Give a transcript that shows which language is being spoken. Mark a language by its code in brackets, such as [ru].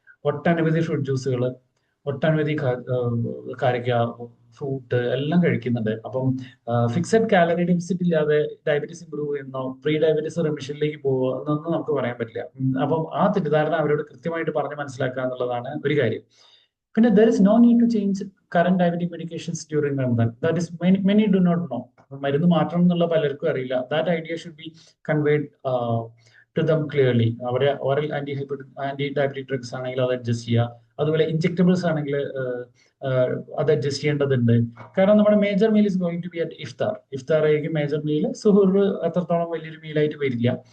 [ml] ഒട്ടനവധി ഫ്രൂട്ട് ജ്യൂസുകൾ, ഒട്ടനവധി കാരക്ക, ഫ്രൂട്ട് എല്ലാം കഴിക്കുന്നുണ്ട്. അപ്പം ഫിക്സഡ് കാലറി ഡെഫിസിറ്റ് ഇല്ലാതെ ഡയബറ്റീസ് ഇമ്പ്രൂവ് ചെയ്യുന്നോ പ്രീ ഡയബറ്റീസ് റിമിഷനിലേക്ക് പോകുമോ എന്നൊന്നും നമുക്ക് പറയാൻ പറ്റില്ല. അപ്പം ആ തെറ്റിദ്ധാരണ അവരോട് കൃത്യമായിട്ട് പറഞ്ഞ് മനസ്സിലാക്കുക എന്നുള്ളതാണ് ഒരു കാര്യം. പിന്നെ [en] there is no need to change current diabetic medications during Ramadan. That is many do not know. [ml] മരുന്ന് മാറ്റണം എന്നുള്ള പലർക്കും അറിയില്ല. [en] That idea should be conveyed to them clearly. [ml] അവരെ ഓറൽ ആന്റി ഡയബറ്റിക് ഡ്രഗ്സ് ആണെങ്കിൽ അത് അഡ്ജസ്റ്റ് ചെയ്യുക. അതുപോലെ ഇഞ്ചെക്ടബിൾസ് ആണെങ്കിൽ അത് അഡ്ജസ്റ്റ് ചെയ്യേണ്ടതുണ്ട്. കാരണം നമ്മുടെ [en] Major meal is going to be at iftar. [ml] ഇഫ്താർ ആയിരിക്കും മേജർ മീൽ. സുഹൂർ അത്രത്തോളം വലിയൊരു മീലായിട്ട് വരില്ല.